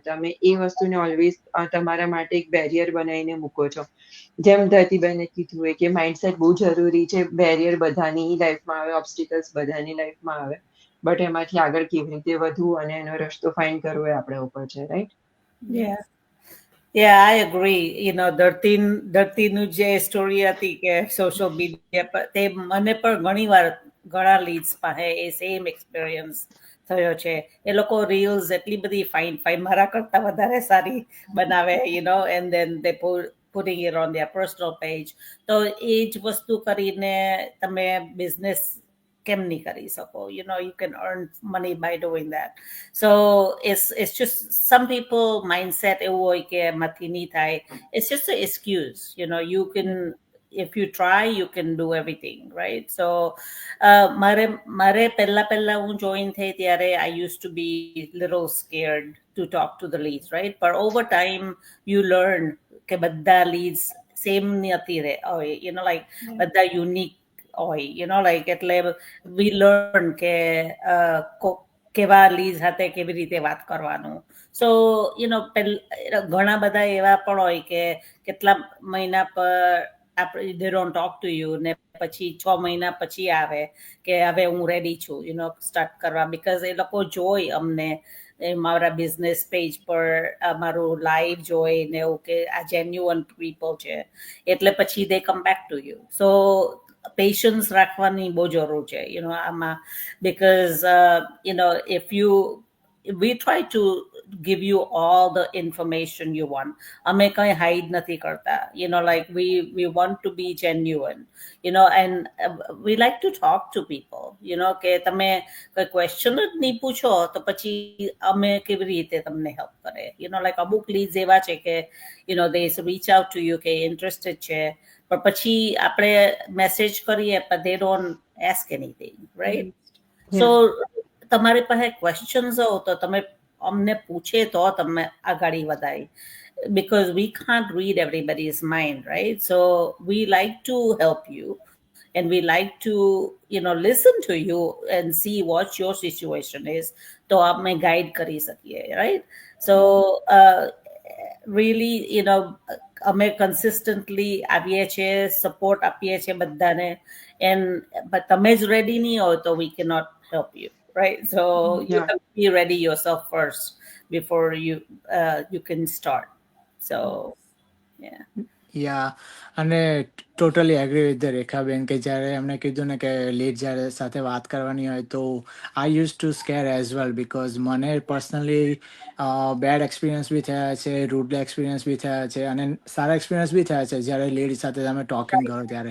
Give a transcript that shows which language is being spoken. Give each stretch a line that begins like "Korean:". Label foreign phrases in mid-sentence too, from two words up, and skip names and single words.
Gujarati: તમે એ વસ્તુને ઓલવેઝ તમારા માટે એક બેરિયર બનાવીને મૂકો છો. જેમ ધરતીબેને કીધું હોય કે માઇન્ડસેટ બહુ જરૂરી છે. બેરિયર બધાની લાઈફમાં આવે, ઓબ્સ્ટિકલ્સ બધાની લાઈફમાં આવે, બટ એમાંથી આગળ કેવી રીતે વધવું અને એનો રસ્તો ફાઇન્ડ કરવો એ આપણા ઉપર છે, રાઈટ?
English: Yeah. Yeah, I agree.
Gujarati: ધરતીનું જે સ્ટોરી હતી કે
English: social media
Gujarati: પર તે મને પણ ઘણા લીડ્સ પાસે એ
English: same experience
Gujarati: થયો છે. એ લોકો રીલ્સ એટલી બધી ફાઇન મારા કરતા વધારે સારી બનાવે,
English: and then they putting it on their personal page.
Gujarati: તો એ જ વસ્તુ કરીને તમે બિઝનેસ કેમ નહીં કરી શકો?
English: You can earn money by doing that. So it's just some people mindset
Gujarati: એવું હોય કે એમાંથી નહીં થાય.
English: It's just an excuse. You can, if you try, you can do everything, right? So
Gujarati: મારે પહેલા હું જોઈન થઈ ત્યારે
English: I used to be little scared to talk to the leads, right? But over time you learn
Gujarati: કે બધા
English: leads same
Gujarati: નથી હોય, like બધા unique હોય, like એટલે
English: we learn
Gujarati: કે કેવા લીડ સાથે કેવી રીતે વાત કરવાનું. સો ઘણા બધા એવા પણ હોય કે કેટલા મહિના પર આપણે
English: they don't talk to you
Gujarati: ને પછી 6 મહિના પછી આવે કે હવે હું રેડી છું સ્ટાર્ટ કરવા, બીકોઝ એ લોકો જોઈ અમને મારા બિઝનેસ પેજ પર મારું લાઈવ જોઈ ને એવું કે આ
English: genuine people
Gujarati: છે, એટલે પછી
English: they come back to you. so patience
Gujarati: રાખવાની બહુ જરૂર છે આમાં,
English: because we try to give you all the information you want.
Gujarati: અમે કઈ હાઈડ નથી કરતા,
English: like we want to be genuine, and we like to talk to people,
Gujarati: કે તમે કોઈ ક્વેશ્ચન જ નહીં પૂછો તો પછી અમે કેવી રીતે તમને હેલ્પ કરે? like અમુક લીડ્સ એવા છે કે
English: they reach out to you
Gujarati: કે ઇન્ટરેસ્ટેડ છે, પણ પછી આપણે મેસેજ કરીએ
English: but they don't ask anything, right?
Gujarati: So તમારી પાસે ક્વેશ્ચન્સ હો તો તમે અમને પૂછે તો તમે આગળ વધાય,
English: because we can't read everybody's mind, right? So we like to help you and we like to listen to you and see what your situation is,
Gujarati: તો અમે ગાઈડ કરી શકીએ,
English: right? So really
Gujarati: અમે કન્સિસ્ટન્ટલી આવીએ છીએ, સપોર્ટ આપીએ છીએ બધાને, but તમે જ રેડી નહીં હોય તો
English: we cannot help you, right? So you have to be ready yourself first before you can start. So
Gujarati: યા અને
English: totally agree with the
Gujarati: રેખાબેન કે જ્યારે એમણે કીધું ને કે લીડ જ્યારે સાથે વાત કરવાની હોય તો
English: I use to scare as well,
Gujarati: બિકોઝ મને પર્સનલી
English: bad experience
Gujarati: બી થયા છે,
English: rude experience
Gujarati: બી થયા છે અને સારા એક્સપિરિયન્સ બી થયા છે જ્યારે લીડ સાથે તમે ટોકિંગ કરો ત્યારે.